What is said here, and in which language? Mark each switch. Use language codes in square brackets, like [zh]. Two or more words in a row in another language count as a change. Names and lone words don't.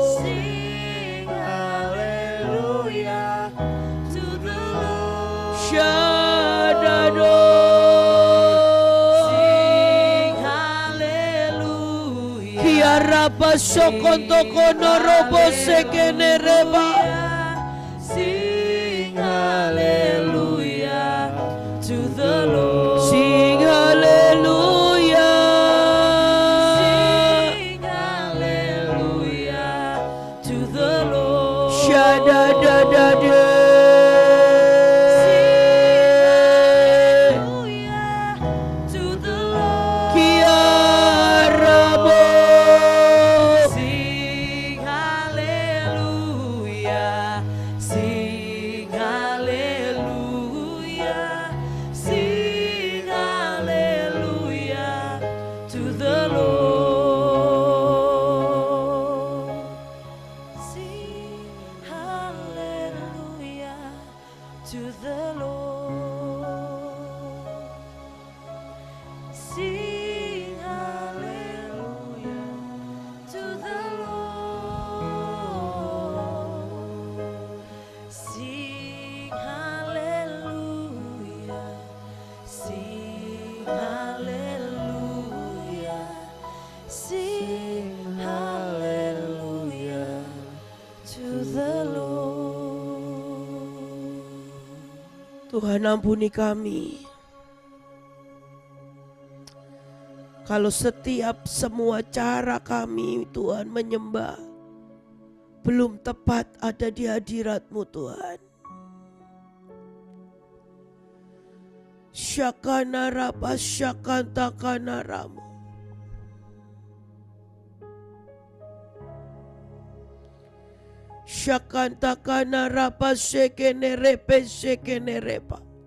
[en] Sing haleluya to the Lord. Shadado. Sing haleluya. Kiaraba sokonto kono robo sekenereba. Sing haleluya to the Lord. Sing haleluya. Sing haleluya to the Lord. Shadadadade. To the Lord. Kiarabo. Sing haleluya. Sing haleluya. Sing haleluya to the Lord. Sing haleluya to the Lord. Sing haleluya to the Lord. Sing haleluya. Sing haleluya. Sing haleluya to the Lord. [id] Tuhan, ampuni kami. Kalau setiap semua cara kami, Tuhan, menyembah belum tepat ada di hadirat-Mu, Tuhan. Syakana rapa syakanta kana ramu. Syakanta kana rapa sekene repe sekene repa.